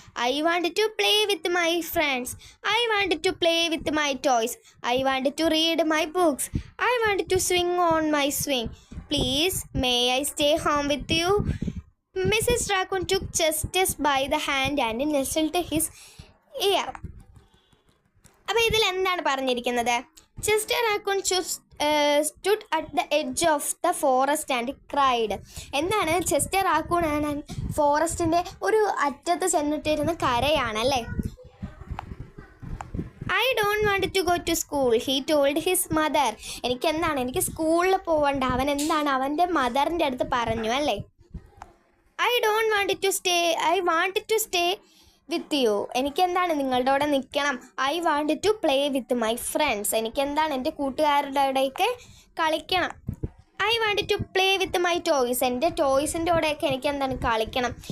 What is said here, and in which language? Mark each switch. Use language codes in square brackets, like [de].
[en] I wanted to play with my friends. I wanted to play with my toys. I wanted to read my books. I wanted to swing on my swing. Please, may I stay home with you? Mrs. Raccoon took Chester by the hand and nestled his ear. [ml] അപ്പോൾ ഇതിൽ എന്താണ് പറഞ്ഞിരിക്കുന്നത്? [en] Chester Raccoon stood at the edge of the forest and cried. [ml] Chester raccoon ഫോറസ്റ്റിൻ്റെ ഒരു അറ്റത്ത് ചെന്നിട്ടിരുന്ന് കരയാണല്ലേ. [en] I don't want to go to school, he told his mother. [ml] എനിക്ക് സ്കൂളിൽ പോവണ്ട. അവൻ്റെ മദറിൻ്റെ അടുത്ത് പറഞ്ഞു അല്ലേ. [en] I don't want to stay, I wanted to stay with you. [ml] നിങ്ങളുടെ കൂടെ നിൽക്കണം. [en] I wanted to play with my friends. [ml] എൻ്റെ കൂട്ടുകാരുടെ കൂടെയൊക്കെ കളിക്കണം. [en] I wanted to play with my toys. [ml] എൻ്റെ ടോയ്സിൻ്റെ കൂടെയൊക്കെ കളിക്കണം.